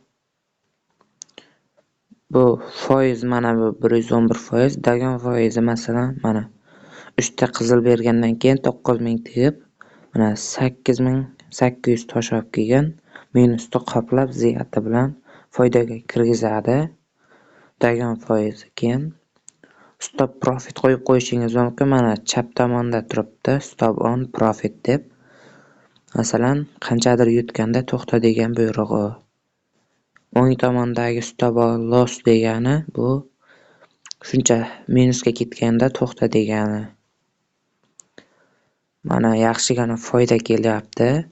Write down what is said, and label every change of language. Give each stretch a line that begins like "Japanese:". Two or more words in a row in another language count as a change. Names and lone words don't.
Uzbek: Bu foiz mana bu 111%, dagon foizi masalan mana 3 ta qizil bergandan keyin 9000 tegib, mana 8800 tosh olib kelgan, minusni qoplab ziyati bilan foydaga kirgizadi. Dagon foizi. Keyin
English: stop profit
Uzbek: qo'yib qo'yishingiz mumkin. Mana chap tomonda turibdi,
English: stop on profit
Uzbek: deb. Masalan, qanchadir yutganda to'xta degan buyrug'i. O'ng tomondagi
English: stop loss
Uzbek: degani bu shuncha minusga ketganda to'xta degani. Mana yaxshigina foyda kelyapti.